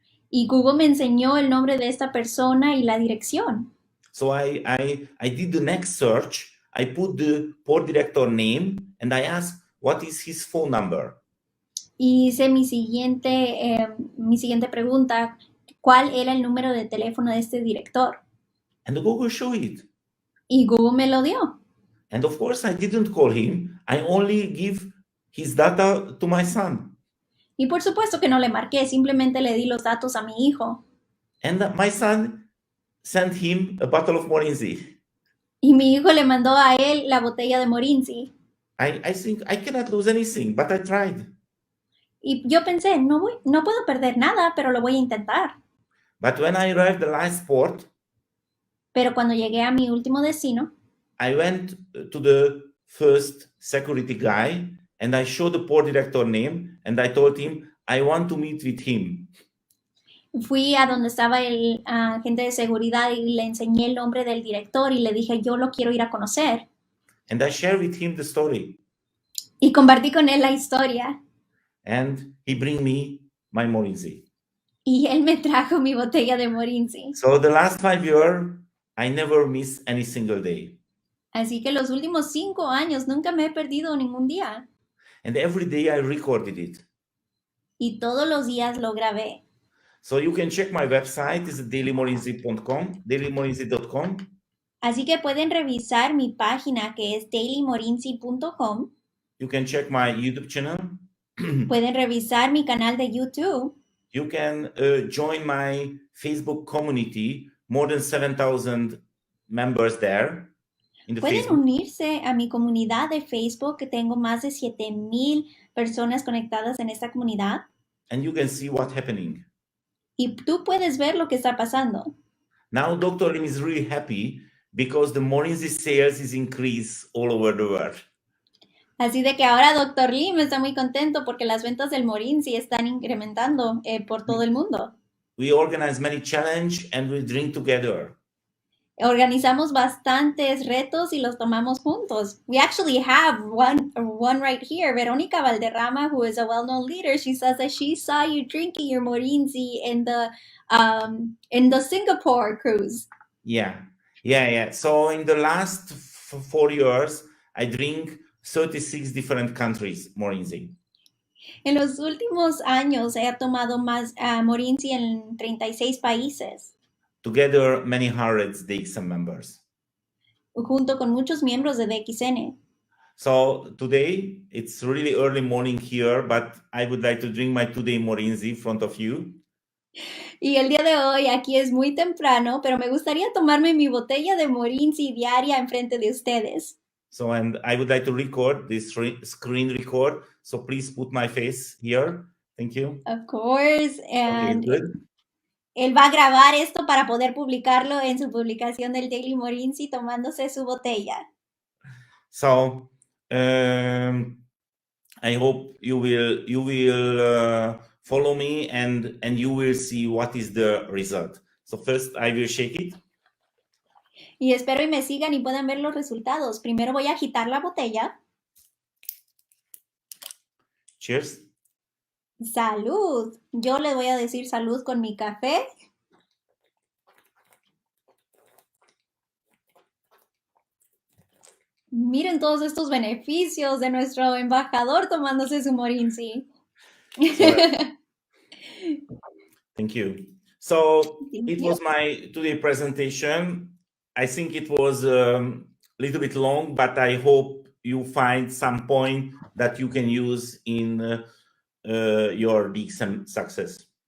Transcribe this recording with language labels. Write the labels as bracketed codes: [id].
[es] Y Google me enseñó el nombre de esta persona y la dirección. [en] So I did the next search. I put the port director name and I asked, what is his phone number? [es] Y hice mi siguiente pregunta, ¿cuál era el número de teléfono de este director? [en] And the Google showed it. [es] Y Google me lo dio. [en] And of course, I didn't call him. I only give his data to my son. [es] Y por supuesto que no le marqué, simplemente le di los datos a mi hijo. [en] And my son sent him a bottle of Morinzi. [es] Y mi hijo le mandó a él la botella de Morinzi. [en] I think I cannot lose anything, but I tried. [es] Y yo pensé, no puedo perder nada, pero lo voy a intentar. [en] But when I arrived at the last port, [es] pero cuando llegué a mi último destino, [en] I went to the first security guy and I showed the port director name and I told him, I want to meet with him. [es] Fui a donde estaba el agente de seguridad y le enseñé el nombre del director y le dije, yo lo quiero ir a conocer. [en] And I shared with him the story. [es] Y compartí con él la historia. [en] And he bring me my Morinzi. [es] Y él me trajo mi botella de Morinzi. [en] So the last 5 years, I never miss any single day. [es] Así que los últimos 5 años nunca me he perdido ningún día. [en] And every day I recorded it. [es] Y todos los días lo grabé. [en] So you can check my website, it's dailymorinzi.com, dailymorinzi.com. [es] Así que pueden revisar mi página que es dailymorinzi.com. [en] You can check my YouTube channel. [es] Pueden revisar mi canal de YouTube. [en] You can join my Facebook community, more than 7,000 members there. [es] Pueden Facebook. unirse a mi comunidad de Facebook, que tengo más de 7,000 personas conectadas en esta comunidad. [en] And you can see what's [es] Y tú puedes ver lo que está pasando. [en] Now Dr. Lim is really happy because the Morinzi sales is increased all over the world. [es] Así de que ahora Dr. Lim está muy contento porque las ventas del Morinzi están incrementando por todo el mundo. [en] We organize many challenge and we drink together. [es] Organizamos bastantes retos y los tomamos juntos. [en] We actually have one right here. Verónica Valderrama, who is a well-known leader, she says that she saw you drinking your Morinzi in the Singapore cruise. Yeah. So in the last 4 years, I drink 36 different countries Morinzi. [es] En los últimos años he tomado más Morinzi en 36 países. [en] Together, many hundreds DXN members. [es] Junto con muchos miembros de DXN. [en] So today, it's really early morning here, but I would like to drink my today Morinzi in front of you. [es] Y el día de hoy aquí es muy temprano, pero me gustaría tomarme mi botella de Morinzi diaria enfrente de ustedes. [en] So, and I would like to record this screen record. So please put my face here. Thank you. Of course. And Okay, good. [es] Él va a grabar esto para poder publicarlo en su publicación del Daily Morinzi tomándose su botella. [en] So, I hope you will follow me and you will see what is the result. So first I will shake it. [es] Y espero y me sigan y puedan ver los resultados. Primero voy a agitar la botella. Cheers. ¡Salud! Yo le voy a decir salud con mi café. Miren todos estos beneficios de nuestro embajador tomándose su Morinzi. [en] Thank you. So Thank it you. was my today presentation. I think it was a little bit long, but I hope you find some point that you can use in your DXN success.